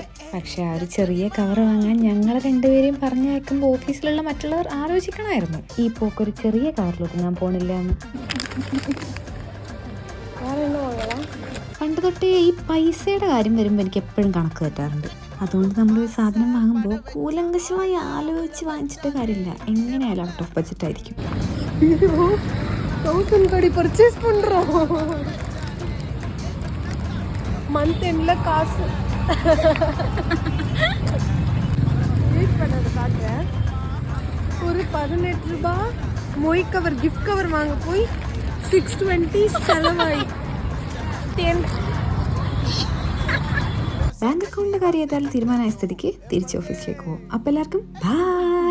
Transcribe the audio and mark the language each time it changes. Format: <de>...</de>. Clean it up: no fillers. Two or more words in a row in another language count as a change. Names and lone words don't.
<ml>പക്ഷെ ആ ഒരു ചെറിയ കവർ വാങ്ങാൻ ഞങ്ങൾ രണ്ടുപേരെയും പറഞ്ഞയക്കുമ്പോൾ ഓഫീസിലുള്ള മറ്റുള്ളവർ ആലോചിക്കണമായിരുന്നു, ഈ പോക്കൊരു ചെറിയ കവറിലോട്ട് ഞാൻ പോണില്ല എന്ന്. പണ്ട് തൊട്ടേ ഈ പൈസയുടെ കാര്യം വരുമ്പോൾ എനിക്ക് എപ്പോഴും കണക്ക് തെറ്റാറുണ്ട്. അതുകൊണ്ട് നമ്മളൊരു സാധനം വാങ്ങുമ്പോൾ കൂലങ്കശമായി ആലോചിച്ച് വാങ്ങിച്ചിട്ട് കാര്യമില്ല, എങ്ങനെയായാലും</ml> <en>out of budget</en> <ml>ആയിരിക്കും.</ml> <ta>பர்ச்சேஸ் பண்றோம்</ta> <en>month end</en> <ta>காசு வெயிட் பண்ணது காட்டுறேன். ஒரு 18 ரூபாய் மொய் கவர்</ta> <en>gift cover</en> <ta>வாங்க போய் 620 செலவாയി.</ta> <ml>ബാങ്ക് അക്കൗണ്ടിൻ്റെ കാര്യം ഏതായാലും തീരുമാനമായ സ്ഥിതിക്ക് തിരിച്ച് ഓഫീസിലേക്ക് പോകും. അപ്പോൾ എല്ലാവർക്കും ബൈ.</ml>